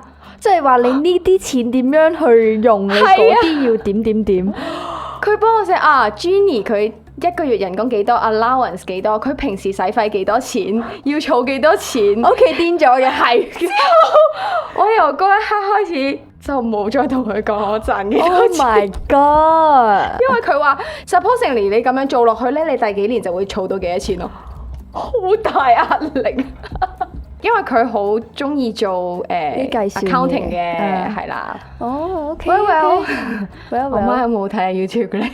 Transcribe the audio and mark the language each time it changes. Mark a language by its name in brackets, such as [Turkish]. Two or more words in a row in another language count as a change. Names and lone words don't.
[Cantonese] 即係話你呢啲錢點樣去用，你嗰啲要點。佢幫我寫Jenny 佢一個月人工幾多 ，allowance 幾多，佢平時使費幾多錢，要儲幾多錢。屋企癲咗嘅係。之後我由嗰一刻開始就冇再同佢講我賺幾多錢。 [English] Oh my god！ [Cantonese] 因為佢話 supposedly 你咁樣做落去咧，你第幾年就會儲到幾多錢咯，好大壓力。因為佢好中意做啲計算 accounting 嘅，係啦。哦，OK。我媽有冇睇下 YouTube 咧？